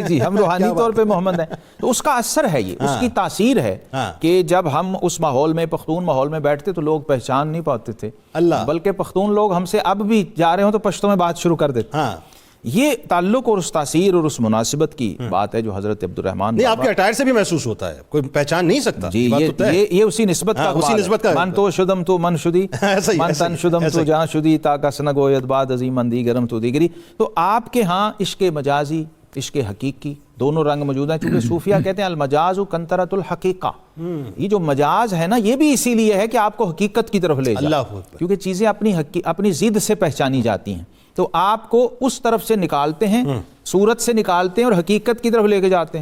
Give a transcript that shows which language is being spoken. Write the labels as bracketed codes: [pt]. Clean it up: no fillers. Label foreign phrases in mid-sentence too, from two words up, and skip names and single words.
[ur] جی ہم روحانی طور پہ محمد ہیں. تو اس کا اثر ہے، یہ اس کی تاثیر ہے کہ جب ہم اس ماحول میں پختون ماحول میں بیٹھتے تو لوگ پہچان نہیں پاتے تھے، بلکہ پختون لوگ ہم سے اب بھی جا رہے ہوں تو پشتو میں بات شروع کر دیتے. یہ تعلق اور اس تاثیر اور اس مناسبت کی بات ہے جو حضرت عبد الرحمن نہیں آپ کے اٹائر سے بھی محسوس ہوتا ہے، کوئی پہچان نہیں سکتا. جی یہ اسی نسبت کا اسی نسبت کا [fa] من تو شدم تو من شدی من تن شدم تو جہاں شدی تا کس نگوید بعد عظیم اندی گرم تو دیگری. [ur] تو آپ کے ہاں عشق مجازی عشق حقیقی دونوں رنگ موجود ہیں، چونکہ صوفیہ کہتے ہیں [ar] المجاز کنترۃ الحقیقہ. [ur] یہ جو مجاز ہے نا یہ بھی اسی لیے ہے کہ آپ کو حقیقت کی طرف لے جائے، کیونکہ چیزیں اپنی ضد سے پہچانی جاتی ہیں تو آپ کو اس طرف سے نکالتے ہیں، صورت سے نکالتے ہیں اور حقیقت کی طرف لے کے جاتے ہیں.